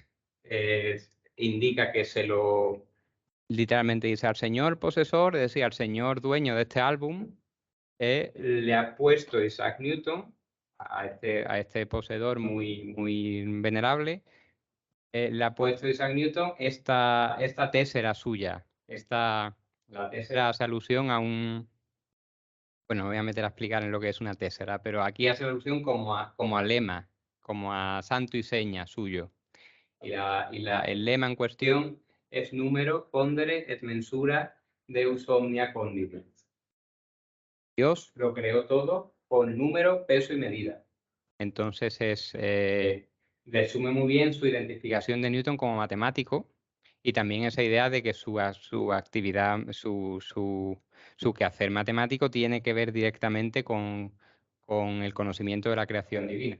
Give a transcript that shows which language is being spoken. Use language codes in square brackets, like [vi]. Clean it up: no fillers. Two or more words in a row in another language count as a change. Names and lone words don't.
[es] Indica que literalmente dice al señor posesor, es decir, al señor dueño de este álbum, le ha puesto Isaac Newton, a este poseedor muy venerable, le ha puesto Isaac Newton esta tésera suya. La tésera hace alusión a un... Bueno, me voy a meter a explicar en lo que es una tésera, pero aquí hace alusión como a lema, como a santo y seña suyo. El lema en cuestión es [la] número pondere et mensura deus omnia condit. [es] Dios lo creó todo con número, peso y medida. Entonces resume muy bien su identificación de Newton como matemático y también esa idea de que su actividad, su quehacer matemático tiene que ver directamente con el conocimiento de la creación divina.